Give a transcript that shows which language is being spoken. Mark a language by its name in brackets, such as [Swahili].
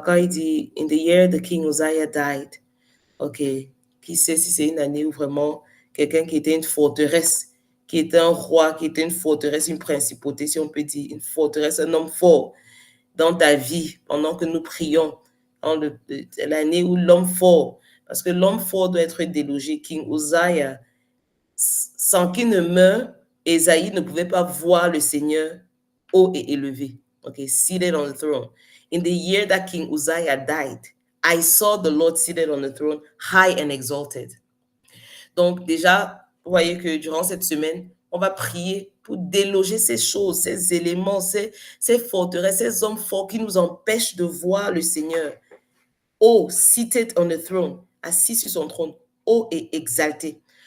[French] Quand il dit « [English] In the year the King Uzziah died [French] », ok, qui sait si c'est une année où vraiment quelqu'un qui était une forteresse, qui était un roi, qui était une forteresse, une principauté, si on peut dire, une forteresse, un homme fort dans ta vie, pendant que nous prions, l'année où l'homme fort, parce que l'homme fort doit être délogé, King Uzziah, sans qu'il ne meure, Ésaïe ne pouvait pas voir le Seigneur haut et élevé, okay, [English] seated on the throne. In the year that King Uzziah died, I saw the Lord seated on the throne, high and exalted. [French] Donc déjà, vous voyez que durant cette semaine, on va prier pour déloger ces choses, ces éléments, ces forteresses, ces hommes forts qui nous empêchent de voir le Seigneur. [English] Oh, seated on the throne, [French] assis sur son trône, haut et exalté.